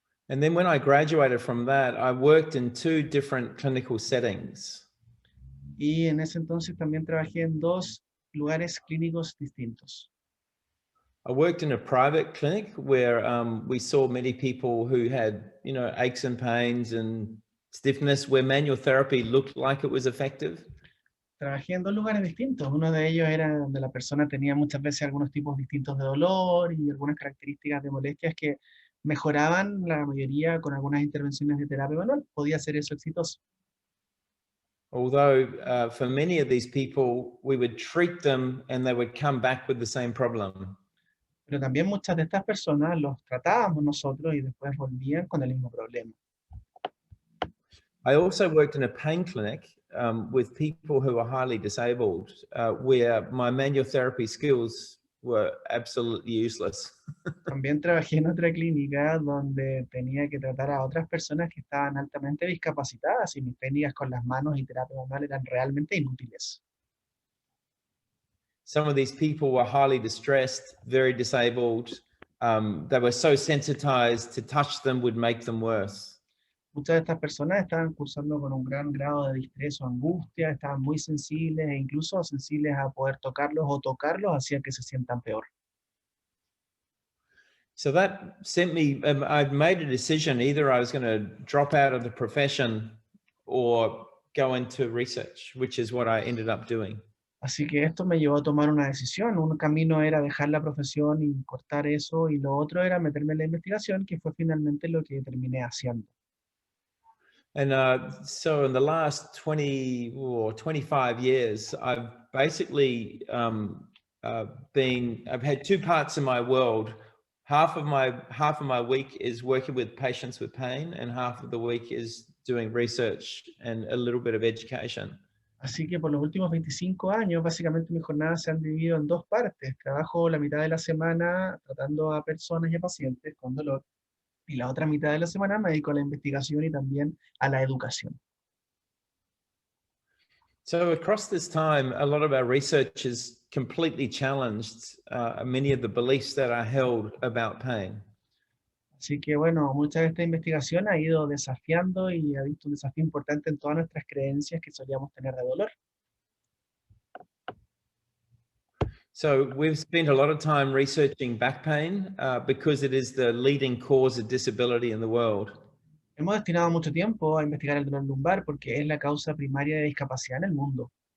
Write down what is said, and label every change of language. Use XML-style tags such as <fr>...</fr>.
<en>And then when I graduated from that, I worked in 2 different clinical settings.</en> <es>Y en ese entonces también trabajé en 2 lugares clínicos distintos.</es> <en>I worked in a private clinic where we saw many people who had, you know, aches and pains and stiffness, where manual therapy looked like it was effective.</en> <es>Trabajé en 2 lugares distintos. Uno de ellos era donde la persona tenía muchas veces algunos tipos distintos de dolor y algunas características de molestias que mejoraban la mayoría con algunas intervenciones de terapia manual. Podía ser eso exitoso.</es> <en>Although for many of these people, we would treat them and they would come back with the same problem.</en> <es>Pero también muchas de estas personas los tratábamos nosotros y después volvían con el mismo problema.</es> <en>I also worked in a pain clinic with people who are highly disabled, where my manual therapy skills were absolutely useless.</en> <es>También trabajé en otra clínica donde tenía que tratar a otras personas que estaban altamente discapacitadas y mis técnicas con las manos y terapia manual eran realmente inútiles.</es> <en>Some of these people were highly distressed, very disabled. They were so sensitized to touch them would make them worse.</en> <es>Muchas de estas personas estaban cursando con un gran grado de distrés o angustia, estaban muy sensibles e incluso sensibles a poder tocarlos o tocarlos hacía que se sientan peor.</es> <en>So that sent me, I'd made a decision, either I was going to drop out of the profession or go into research, which is what I ended up doing.</en> <es>Así que esto me llevó a tomar una decisión. Un camino era dejar la profesión y cortar eso, y lo otro era meterme en la investigación, que fue finalmente lo que terminé haciendo.</es> <en>And so in the last 20 or 25 years, I've basically I've had 2 parts in my world. Half of my week is working with patients with pain, and half of the week is doing research and a little bit of education.</en> <es>Así que por los últimos 25 años, básicamente mis jornadas se han dividido en 2 partes. Trabajo la mitad de la semana tratando a personas y a pacientes con dolor, y la otra mitad de la semana me dedico a la investigación y también a la educación.</es> <en>So across this time, a lot of our research has completely challenged many of the beliefs that are held about pain.</en> <es>Así que bueno, mucha de esta investigación ha ido desafiando y ha visto un desafío importante en todas nuestras creencias que solíamos tener de dolor.</es> <en>So we've spent a lot of time researching back pain because it is the leading cause of disability in the world.</en> <es>Hemos destinado mucho tiempo a investigar el dolor lumbar porque es la causa primaria de discapacidad en el mundo.</es>